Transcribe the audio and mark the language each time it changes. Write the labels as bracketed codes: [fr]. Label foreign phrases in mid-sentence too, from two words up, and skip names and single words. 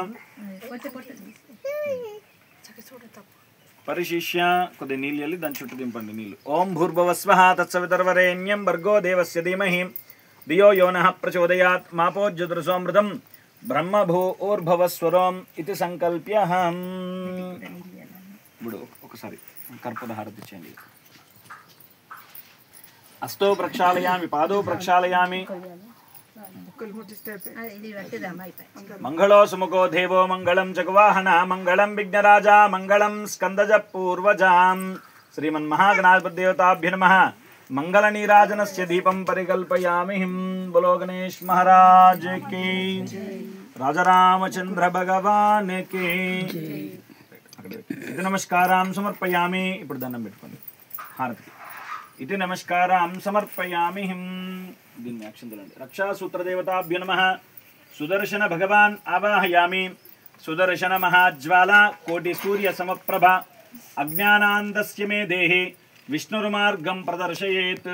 [te] పరిశిష్య కొద్ది నీళ్ళు వెళ్ళి దాని చుట్టూ దింపండి నీళ్ళు [sa] ఓం భూర్భువస్వః తత్సవితర్వరేణ్యం భర్గో దేవస్య ధీమహి ధియో యో నః ప్రచోదయాత్ మాపోజ్యోతిర్సోమృతం బ్రహ్మభూర్భువస్వరం ఇది సంకల్ప్య [te] ఇప్పుడు ఒకసారి కర్పూర హారతి ఇచ్చేయండి [sa] అష్టో ప్రక్షాళయామి పాదో ప్రక్షాళయామి मंगलो सुमुखो देवो मंगलम जगवाहना मंगलम विघ्नराजा मंगलम स्कंदज पूर्वजां श्रीमन्महागणाधिपतिदेवताभ्यो नमः मंगल नीराजनस्य दीपं परिकल्पयामि [hi] बोलो गणेश महाराज की राजा रामचंद्र भगवान की [te] అక్కడ ఇది [sa] నమస్కారం సమర్పయామి. [te] ఇప్పుడు దండం పెట్టుకోండి హారతికి. ఇది [sa] నమస్కారం సమర్పయామి. [te] దీన్ని అక్షంతలండి. [sa] రక్షాసూత్రదేవతాభ్యో నమః. సుదర్శన భగవాన్ ఆవాహయామి. సుదర్శన మహాజ్వాల కోటి సూర్య సమప్రభ అజ్ఞానాంధస్య మే దేహి విష్ణుర్మార్గం ప్రదర్శయేత్.